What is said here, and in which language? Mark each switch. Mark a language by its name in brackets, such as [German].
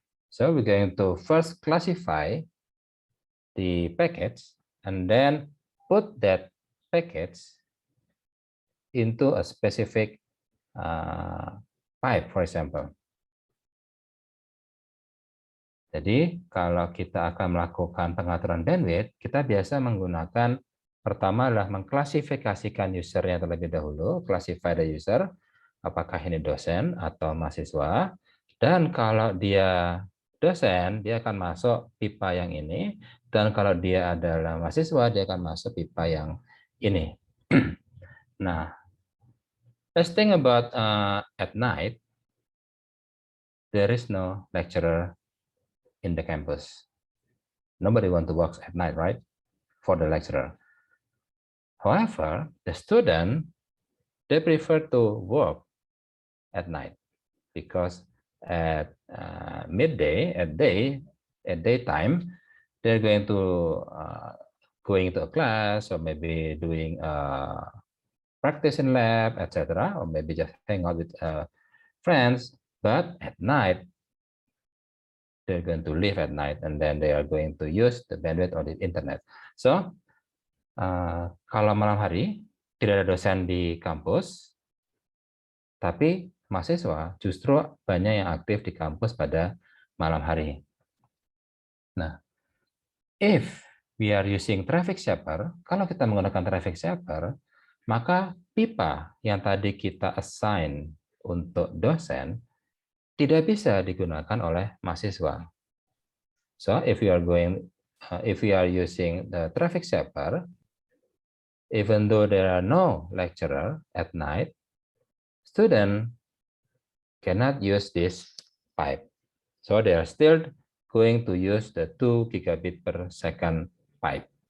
[English] So we're going to first classify the packets and then put that packets into a specific pipe, for example. [Indonesian] Jadi kalau kita akan melakukan pengaturan bandwidth, kita biasa menggunakan, pertama adalah mengklasifikasikan usernya terlebih dahulu, [English] classify the user, [Indonesian] apakah ini dosen atau mahasiswa, dan kalau dia dosen, dia akan masuk pipa yang ini, dan kalau dia adalah mahasiswa, dia akan masuk pipa yang ini. [English] Nah, let's think about at night, there is no lecturer in the campus. Nobody want to work at night, right? For the lecturer. However, the student, they prefer to work at night because at midday, at daytime, they're going to a class, or maybe doing practice in lab, etc., or maybe just hang out with friends. But at night, they're going to live at night, and then they are going to use the bandwidth on the internet. [Indonesian] So, kalau malam hari tidak ada dosen di kampus, tapi mahasiswa justru banyak yang aktif di kampus pada malam hari. Nah, [English] if we are using traffic shaper, [Indonesian] kalau kita menggunakan traffic shaper, maka pipa yang tadi kita assign untuk dosen tidak bisa digunakan oleh mahasiswa. [English] So if we are using the traffic shaper, even though there are no lecturer at night, student cannot use this pipe. So they are still going to use the 2 gigabit per second pipe.